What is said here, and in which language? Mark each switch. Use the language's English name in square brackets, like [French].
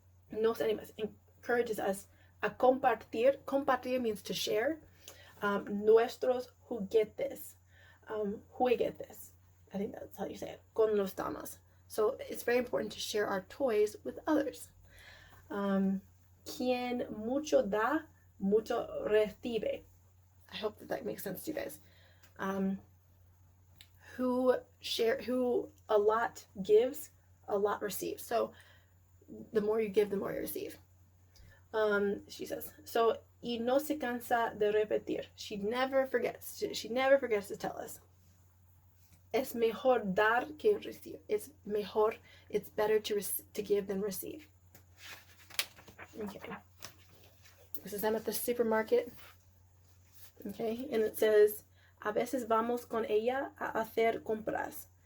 [Spanish] Nos animas [English] encourages us [Spanish] a compartir. [English] Compartir means to share. [Spanish] Nuestros juguetes. Juguetes. [English] I think that's how you say it. [Spanish] Con los damas. [English] So it's very important to share our toys with others. [Spanish] Quien mucho da, mucho recibe. [English] I hope that makes sense to you guys. Who a lot gives, a lot receives. So the more you give, the more you receive. She says, so, [Spanish] y no se cansa de repetir. [English] She never forgets to tell us. [Spanish] Es mejor dar que recibir. [English] It's mejor, it's better to give than receive. Okay. This is I'm at the supermarket. Okay, and it says, [Spanish] a veces vamos con ella a hacer compras.